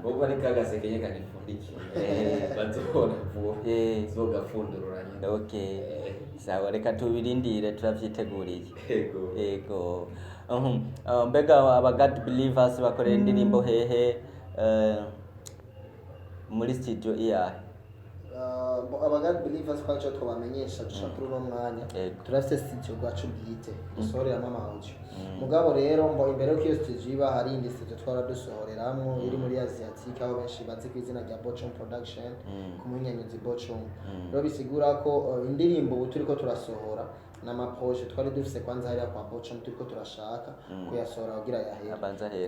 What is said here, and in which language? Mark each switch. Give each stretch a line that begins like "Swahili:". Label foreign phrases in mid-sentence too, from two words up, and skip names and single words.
Rundi: Bo bari kagaseke nye kanipfundikiye bazobona vuba zogafundururanye. Okay. Sawa reka tubirindire turavyiteguriye. Yego. Mbega aba
English: God believers
Rundi: bakorera indirimbo hehe muri studio iya? Aba
English: God believers
Rundi: kwacho twabamenyesha dushaka uno mwanya turafite studio gwacu bwite dusohoreramo amaudio. Mugabo rero mbo imbere ko iyo studio iba hari indi studio twara dusohoreramwo iri muri Asiatique aho benshi bazi ku izina rya Bochum Production ku munyenyezi Bochum. Rero bisigura ko indirimbo ubu turiko turasohora n'amaproje twari dufise kwanza hariya kwa Bochum turiko turashaka kuyasohora kugira yahere.